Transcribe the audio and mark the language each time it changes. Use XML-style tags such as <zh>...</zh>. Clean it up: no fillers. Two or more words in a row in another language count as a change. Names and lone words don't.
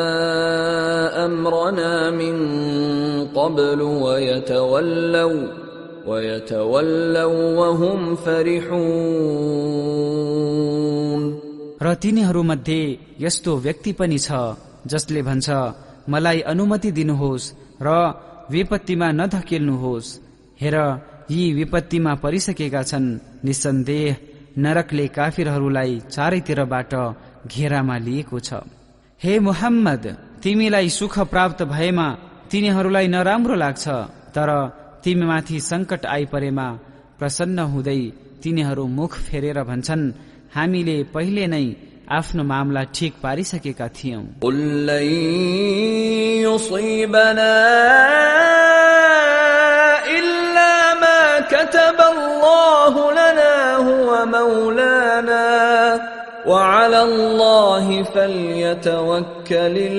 <ar>أمرنا من قبل ويتولوا وهم فرحون</ar> <ne>र तिनीहरूमध्ये यस्तो व्यक्ति पनि छ जसले भन्छ मलाई अनुमति दिनुहोस् र विपत्तिमा नधकेल्नुहोस्। हेर यी विपत्तिमा परिसकेका छन्। निसन्देह नरकले काफिरहरूलाई चारैतिरबाट घेरामा लिएको छ। हे मुहम्मद, तिमीलाई सुख प्राप्त भएमा तिनीहरूलाई नराम्रो लाग्छ, तर तिमीमाथि संकट आइपरेमा प्रसन्न हुँदै तिनीहरू मुख फेरेर भन्छन् हामीले पहिले नै आफ्नो मामला ठिक पारिसकेका थियौं।</ne> <ar>قل لن يصيبنا إلا ما كتب الله لنا هو مولانا وعلى الله فليتوكل</ar>